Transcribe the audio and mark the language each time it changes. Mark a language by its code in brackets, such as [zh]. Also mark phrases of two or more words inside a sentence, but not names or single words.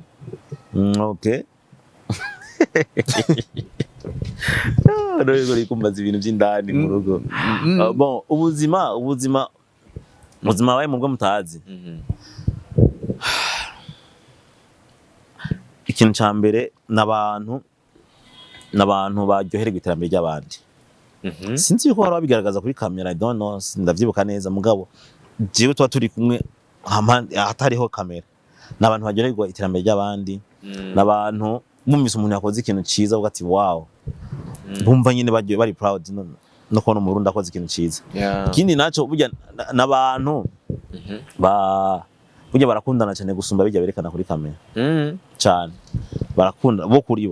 [rn] okay Rego rikumbaza ibintu by'indani mu rugo bon ubuzima wawe mu bwo mutazi ikintu ca mbere n'abantu baryoherwa iterambere ry'abandi sinzi yuko bari bigaragaza kuri kamera [en] I don't know [rn] ndavyibuka neza mugabo jewe twa turi kumwe hatariho kamera n'abantu baryoherwa iterambere ry'abandi n'abantu bumvise umuntu yakoze ikintu ciza ugati wow bumva nyine bari proud no kubona mu Burundi akoze ikintu ciza ikindi naco burya n'abantu burya barakundana cyane gusumba bijya berekana kuri kamera cyane barakunda bo kuri bo